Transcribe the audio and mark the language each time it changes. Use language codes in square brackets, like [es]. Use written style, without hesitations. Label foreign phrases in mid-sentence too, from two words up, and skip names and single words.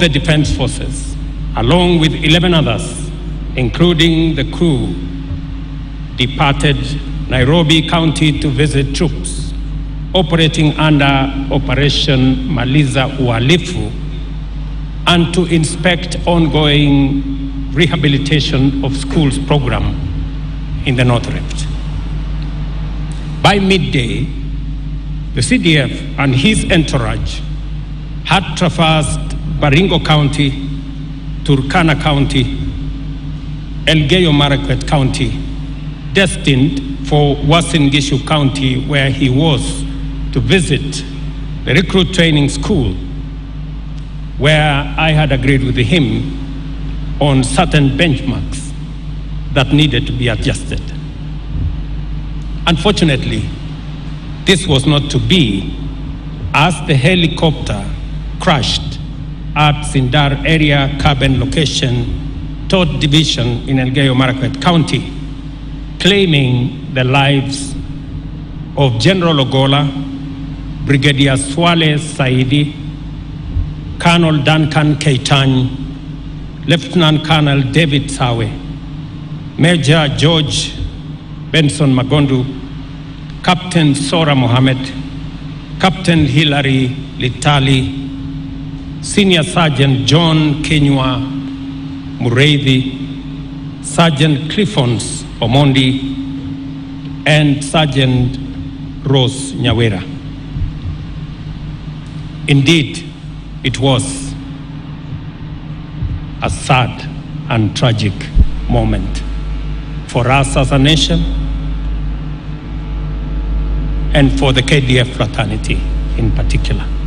[en] the Defense Forces, along with 11 others, including the crew, departed Nairobi County to visit troops operating under Operation Maliza Uhalifu and to inspect ongoing rehabilitation of schools program in the North Rift. By midday, the CDF and his entourage had traversed Baringo County, Turkana County, Elgeyo Marakwet County, destined for Uasin Gishu County, where he was to visit the recruit training school, where I had agreed with him on certain benchmarks that needed to be adjusted. Unfortunately, this was not to be, as the helicopter crushed at Sindar area carbon location, 3rd Division in Elgeyo Marakwet County, claiming the lives of General Ogolla, Brigadier Swale Saidi, Colonel Duncan Keitany, Lieutenant Colonel David Sawe, Major George Benson Magondu, Captain Sora Mohammed, Captain Hilary Litali, Senior Sergeant John Kenywa Mureithi, Sergeant Cliffons Omondi, and Sergeant Rose Nyawera. Indeed, it was a sad and tragic moment for us as a nation and for the KDF fraternity in particular.